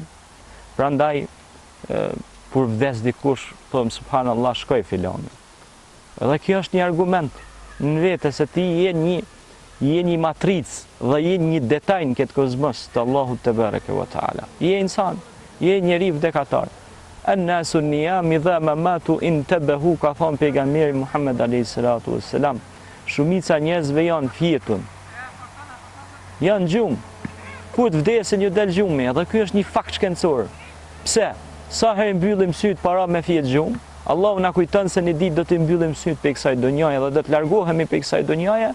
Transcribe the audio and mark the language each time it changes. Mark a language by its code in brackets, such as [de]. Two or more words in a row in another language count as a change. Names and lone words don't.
[sq] Prandaj kur vdes dikush, thon subhanallahu, shkoj filoni. Edhe kjo është një argument në vetë se ti je një matricë dhe je një detaj në këtë kozmos të Allahut [ar] تبارك وتعالى. [sq] Je insan, je njeri vdekatar. [ar] الناس نيام إذا ماتوا انتبهوا, [sq] ka thonë pejgamberi Muhammed [ar] عليه الصلاة والسلام. [sq] Shumica njerëzve janë fjetun. Janë gjumë. Kur të vdesin ju del gjumi, edhe ky është një fakt shkencor. Pse? Sa herë mbyllim syt para me fjet gjumë, Allahu na kujton se një ditë do të mbyllim syt pe kësaj donjaje dhe do të largohemi pe kësaj donjaje.